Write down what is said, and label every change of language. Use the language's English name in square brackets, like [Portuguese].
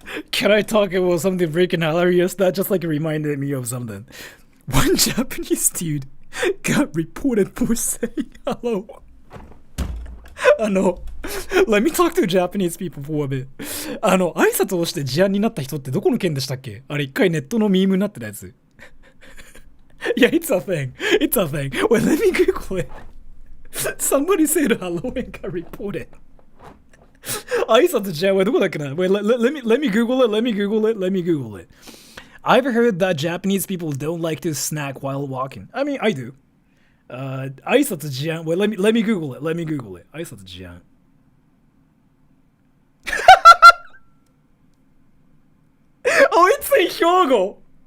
[English] can I talk about something freaking hilarious? That just like reminded me of something. One Japanese dude got reported for saying hello. Let me talk to Japanese people for a bit. [Japanese] 挨拶をして事案になった人ってどこの県でしたっけ？あれ一回ネットのミームになってたやつ。 [English] Yeah, it's a thing. Wait, let me Google it. Somebody said hello and got reported. [Japanese] 挨拶事案はどこだっけな？ [English] Wait, let me Google it. I've heard that Japanese people don't like to snack while walking. I mean, I do. 挨拶事案.Wait, let me Google it. 挨拶事案. Oh, it's in Hyogo.